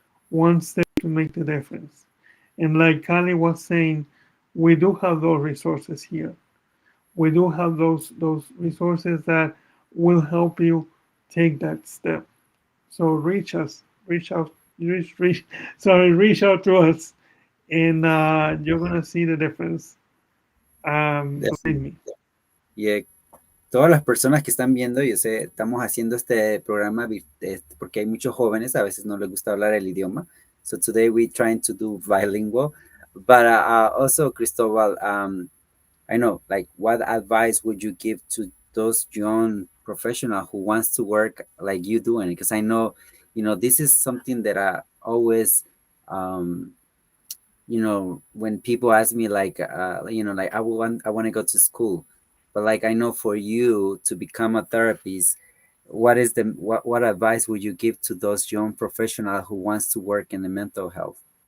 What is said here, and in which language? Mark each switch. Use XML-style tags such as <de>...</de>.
<en>One step to make the difference. And like Kali was saying, we do have those resources here. We do have those resources that will help you take that step. So reach out, reach, sorry, reach out to us, and you're gonna see the difference. Believe Definitely. me.</en> <es>Yeah, todas las personas que están viendo, yo sé, estamos haciendo este programa porque hay muchos jóvenes, a veces no les gusta hablar el idioma.</es> <en>So today we're trying to do bilingual. But also, Cristobal, I know, like, what advice would you give to those young professional who wants to work like you doing? Because I know, this is something that I always, um, when people ask me like, like I want to go to school, but like I know for you to become a therapist, what advice would you give to those young professional who wants to work in the mental health?</en>